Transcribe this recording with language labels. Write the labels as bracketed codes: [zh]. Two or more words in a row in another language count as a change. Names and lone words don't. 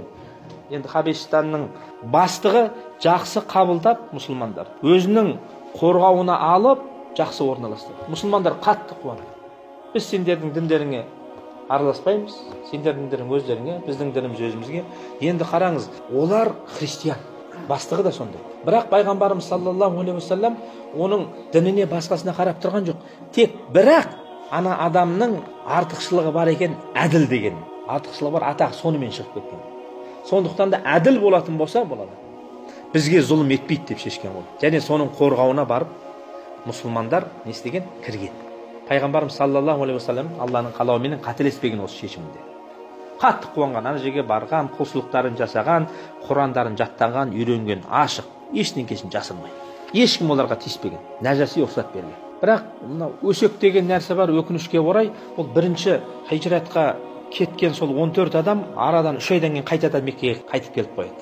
[kk] Енді Хабешстанның бастығы жақсы қабылдап мұсылмандар өзінің қорғауына алып жақсы орналастырды. Мұсылмандар қатты қуанды. Біз сендердің діндеріңе араласпаймыз, сендердің діндерің өздеріңе, біздің дініміз өзімізге. Енді қараңыз, олар христиан. Бастығы да сондай. Бірақ пайғамбарымыз [ar] صلى الله عليه وسلم [kk] оның дініне, басқасына қарап тұрған жоқ. Тек бірақ ана адамның артықшылығы бар екен, әділ деген. Артықшылығы бар, атақ сонымен шығып кеткен. Сондықтан да әділ болатын болса болады. Бізге зұлым етпейді деп шешкен ғой. Және соның қорғауына барып мұсылмандар не істеген? Кірген. Пайғамбарымыз [ar] صلى الله عليه وسلم [kk] Алланың қалауыменен қателеспеген осы шешімінде. Қатты қуанған, ана жерге барған, құлшылықтарын жасаған, Құрандарын жаттаған, үйренген, ашық, ештеңкесін жасырмайды. Ешкім оларға тиіспеген. Нәжаси рұқсат берген. Бірақ мына өсек деген нәрсе бар, өкінішке орай, ол бірінші хижратқа кеткен сол 14 адам арадан 3 айдан кейін қайтадан Меккеге қайтып келіп қояды.